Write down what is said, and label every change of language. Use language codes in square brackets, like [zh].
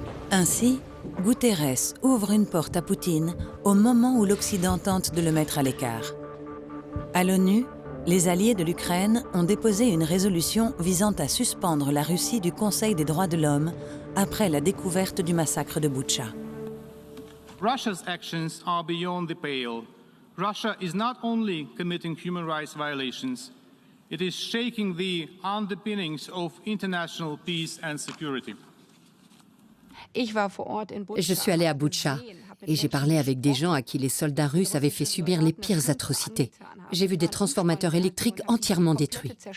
[fr] Ainsi, Guterres ouvre une porte à Poutine au moment où l'Occident tente de le mettre à l'écart. À l'ONU, les alliés de l'Ukraine ont déposé une résolution visant à suspendre la Russie du Conseil des droits de l'homme après la découverte du massacre de Boutcha. [en] Russia's actions are beyond the pale. Russia is not only committing human rights violations, it is shaking the underpinnings of international peace and security. [fr] Je suis allée à Boutcha et j'ai parlé avec des gens à qui les soldats russes avaient fait subir les pires atrocités. J'ai vu des transformateurs électriques entièrement détruits.